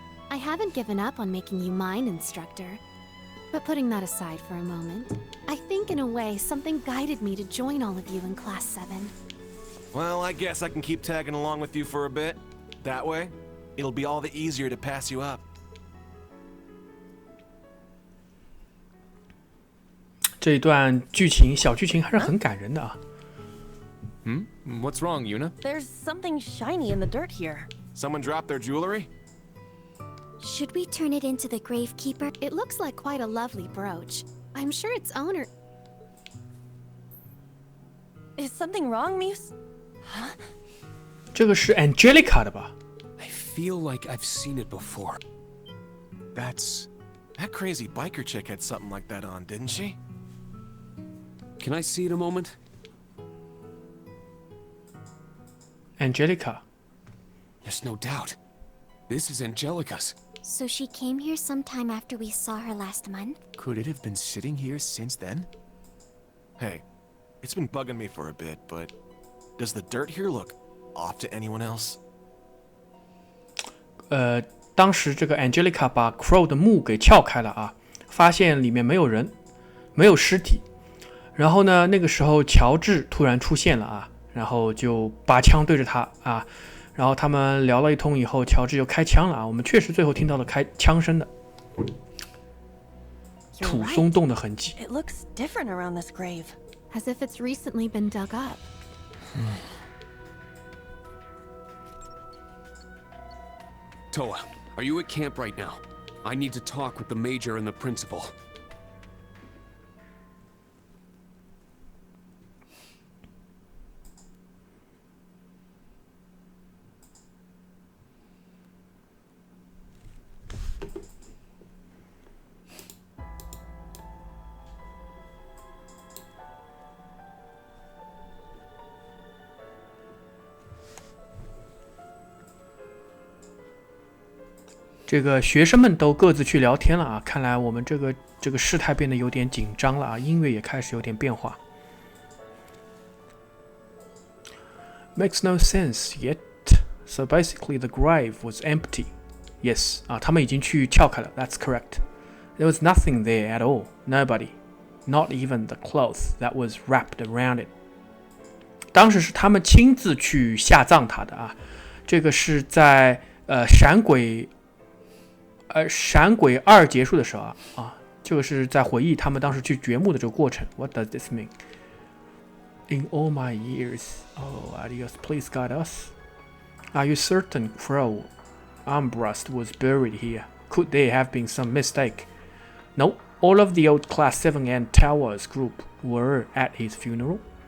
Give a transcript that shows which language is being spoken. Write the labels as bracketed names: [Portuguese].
[English] I haven't given up on making you mine, Instructor. But putting that aside for a moment, I think in a way something guided me to join all of you in Class 7. Well, I guess I can keep tagging along with you for a bit. That way, it'll be all the easier to pass you up. [Chinese] 这一段剧情小剧情还是很感人的啊。 [English] What's wrong, Yuna? There's something shiny in the dirt here. Someone dropped their jewelry? Should we turn it into the Gravekeeper? It looks like quite a lovely brooch. I'm sure its owner... Is something wrong, Muse? [Chinese] 这个是 Angelica 的吧？ [English] I feel like I've seen it before. That crazy biker chick had something like that on, didn't she? Can I see it a moment? Angelica. There's no doubt. This is Angelica's. So she came here sometime after we saw her last month? Could it have been sitting here since then? Hey, it's been bugging me for a bit, but does the dirt here look off to anyone else? [Chinese] 当时这个 Angelica 把 Crow 的墓给撬开了啊，发现里面没有人，没有尸体。然后呢，那个时候乔治突然出现了啊，然后就拔枪对着他啊，然后他们聊了一通以后，乔治就开枪了啊。我们确实最后听到了开枪声的，土松动的痕迹。 [English] It looks different around this grave. As if it's recently been dug up. Toa, are you at camp right now? I need to talk with the major and the principal. [Chinese] 这个学生们都各自去聊天了啊，看来我们这个事态变得有点紧张了啊，音乐也开始有点变化。 [English] Makes no sense yet. So basically, the grave was empty. [Chinese] Yes, 啊，他们已经去撬开了。 [English] That's correct. There was nothing there at all. Nobody, not even the cloth that was wrapped around it. [Chinese] 当时是他们亲自去下葬他的啊，这个是在闪鬼2结束的时候啊，这个是在回忆他们当时去掘墓的这个过程。 [English] What does this mean? In all my years, oh, adios, please guide us. Are you certain Crow Armbrust was buried here? Could there have been some mistake? No, all of the old Class 7 and Towers group were at his funeral.